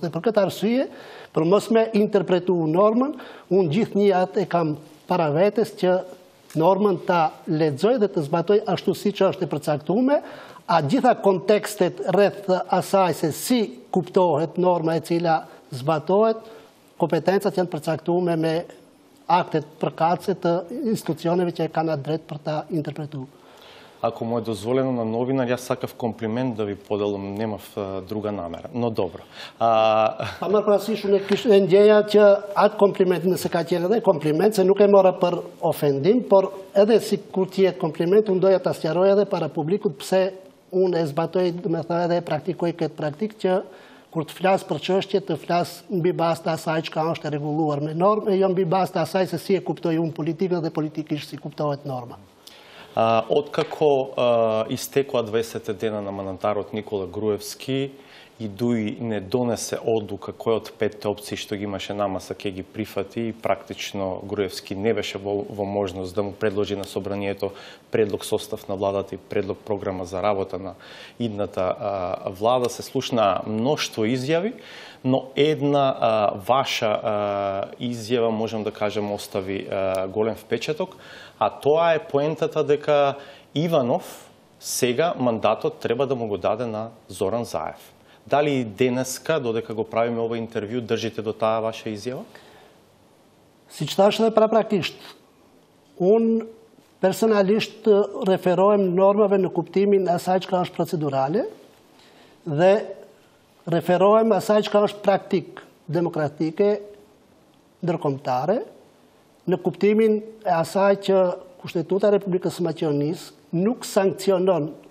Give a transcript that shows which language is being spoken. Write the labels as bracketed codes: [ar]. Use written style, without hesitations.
[sq] Dhe për këtë arsye, për mos me interpretuar normën, unë gjithnjë atë e kam para vetes që normën ta lexoj dhe të zbatoj ashtu siç është e përcaktuar, a gjitha kontekstet rreth asaj se si kuptohet norma e cila zbatohet, kompetencat janë përcaktuar me aktet përkatëse të institucioneve që kanë atë drejt për ta interpretuar. [mk] Ако му е дозволено на новинар, јас сакав комплимент да ви поделам, немав друга намера. Но добро. [sq] Më parasysh unë e ndjeja që atë kompliment nëse ka qenë edhe kompliment, se nuk e mora për ofendim, por edhe si kur t'jetë kompliment, unë doja ta sqaroj edhe para publikut pse unë e zbatoj, me thënë edhe e praktikoj këtë praktik që kur të flas për çështje, të flas mbi bazë të asaj çka është e rregulluar me normë, e jo mbi bazë të asaj se si e kuptoj unë politikën dhe politikisht si kuptohet norma. [mk] Откако истекоа 20 дена на мандатарот Никола Груевски и дуи не донесе одлука кој од 5 опции што ги имаше намаса ќе ги прифати, и практично Груевски не беше во можност да му предложи на собранието предлог состав на владата и предлог програма за работа на идната влада, се слушна мноштво изјави, но една ваша изјава, можем да кажем, остави голем впечаток, а тоа е поентата дека Иванов сега мандатот треба да му го даде на Зоран Заев. Дали денеска, додека го правиме ова интервју, држите до таа ваша изјава? [sq] Siç thash edhe paraprakisht, unë personalisht referohem normave në kuptimin asaj çka është procedurale dhe referohem asaj çka është praktik demokratike ndërkombëtare në kuptimin e asaj që Kushtetuta e Republikës së Maqedonisë nuk sankcionon